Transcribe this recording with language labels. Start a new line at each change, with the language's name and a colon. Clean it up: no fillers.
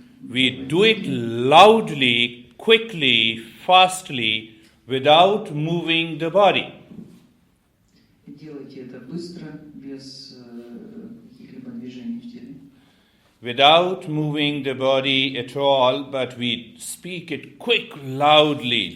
English: We do it loudly, quickly, fastly, without moving the body.
Russian: Делайте это быстро, без каких-либо движений в теле.
English: without moving the body at all, but we speak it quick, loudly.